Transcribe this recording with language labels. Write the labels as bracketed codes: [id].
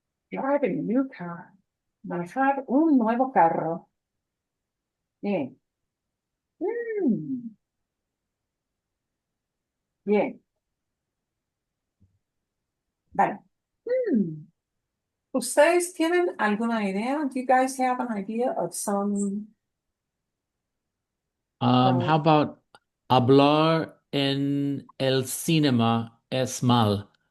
[en] Driving a new car. [es] Manejar un nuevo carro. Bien. Bien. Vale. ¿Ustedes tienen alguna idea? [en] Do you guys have an idea of some? How about [es] hablar en el cinema es mal?